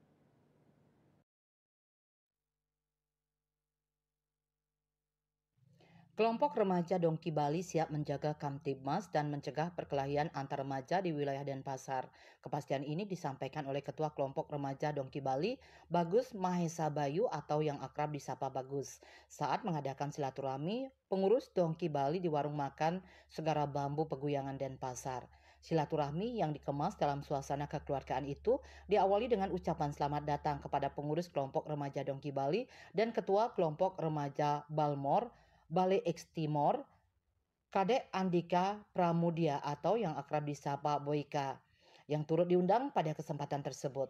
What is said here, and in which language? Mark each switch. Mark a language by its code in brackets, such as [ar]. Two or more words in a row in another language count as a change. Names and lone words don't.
[id] Kelompok remaja Dongki Bali siap menjaga Kamtibmas dan mencegah perkelahian antar remaja di wilayah Denpasar. Kepastian ini disampaikan oleh Ketua Kelompok Remaja Dongki Bali, Bagus Mahesa Bayu atau yang akrab disapa Bagus, saat mengadakan silaturahmi pengurus Dongki Bali di warung makan Segara Bambu Peguyangan Denpasar. Silaturahmi yang dikemas dalam suasana kekeluargaan itu diawali dengan ucapan selamat datang kepada pengurus kelompok remaja Dongki Bali dan Ketua Kelompok Remaja Balmor Bale X Timor, Kadek Andika Pramudia atau yang akrab disapa Boyka, yang turut diundang pada kesempatan tersebut.